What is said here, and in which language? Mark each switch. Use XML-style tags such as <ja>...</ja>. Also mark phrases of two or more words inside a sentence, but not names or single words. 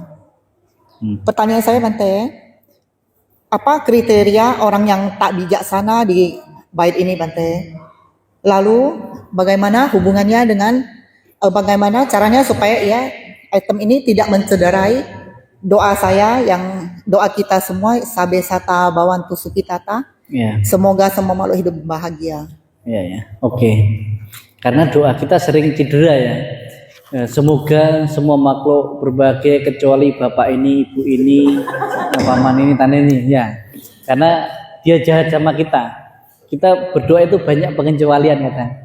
<id>Pertanyaan saya Bante, apa kriteria orang yang tak bijaksana di bait ini Bante? Lalu bagaimana hubungannya dengan bagaimana caranya supaya item ini tidak mencederai doa saya, yang doa kita semua,</id> <pi>sabe sata bawantu sukitata.</pi> <id>Semoga semua makhluk hidup bahagia. Oke. Karena doa kita sering cedera ya. Semoga semua makhluk berbahagia kecuali bapak ini, ibu ini, paman ini, tante ini, ya. Karena dia jahat sama kita. Kita berdoa itu banyak pengecualian kata.</id>